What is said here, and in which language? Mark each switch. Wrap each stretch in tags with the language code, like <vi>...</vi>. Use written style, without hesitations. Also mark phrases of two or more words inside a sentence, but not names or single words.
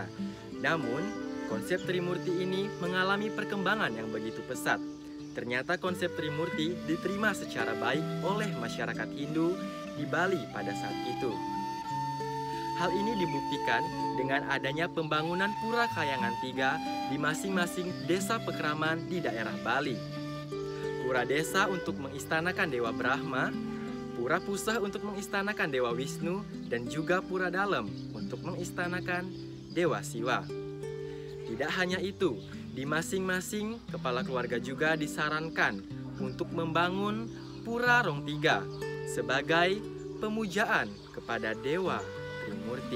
<id>Namun, konsep Trimurti ini mengalami perkembangan yang begitu pesat. Ternyata konsep Trimurti diterima secara baik oleh masyarakat Hindu di Bali pada saat itu. Hal ini dibuktikan dengan adanya pembangunan Pura Kayangan III di masing-masing desa pekraman di daerah Bali. Pura desa untuk mengistanakan Dewa Brahma, Pura Pusah untuk mengistanakan Dewa Wisnu, dan juga Pura Dalem untuk mengistanakan Dewa Siwa. Tidak hanya itu, di masing-masing kepala keluarga juga disarankan untuk membangun Pura Rong Tiga sebagai pemujaan kepada Dewa Trimurti.</id>